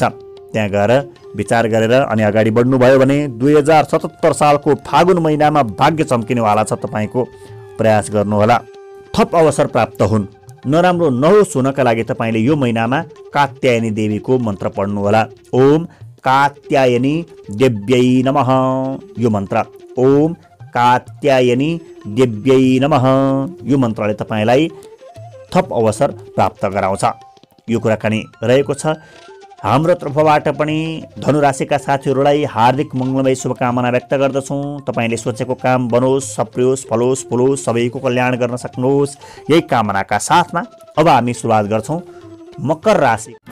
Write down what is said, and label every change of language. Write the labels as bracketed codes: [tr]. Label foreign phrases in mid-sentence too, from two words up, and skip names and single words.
[ne] त्यहाँ गएर विचार गरेर अनि अगाडि बढ्नुभयो भने 2077 सालको फागुन महिनामा भाग्य चम्किनेवाला छ। तपाईँको प्रयास गर्नुहोला, थप अवसर प्राप्त हुन्। नराम्रो नहोस् हुनका लागि तपाईँले यो महिनामा कात्यायनी देवीको मन्त्र पढ्नुहोला। [sa] ओम कात्यायनी देव्यै नमः, [ne] यो मन्त्र [sa] ओम कात्यायनी देव्यै नमः, [ne] यो मन्त्रले तपाईँलाई थप अवसर प्राप्त गराउँछ। यो कुराकानी रहेको छ। हाम्रो तर्फबाट पनि धनुराशिका साथीहरूलाई हार्दिक मङ्गलमय शुभकामना व्यक्त गर्दछौँ। तपाईँले सोचेको काम बनोस्, सप्रियोस्, फलोस्, फुलोस्, सबैको कल्याण गर्न सक्नुहोस्, यही कामनाका साथमा अब हामी सुरुवात गर्छौँ मकर राशि।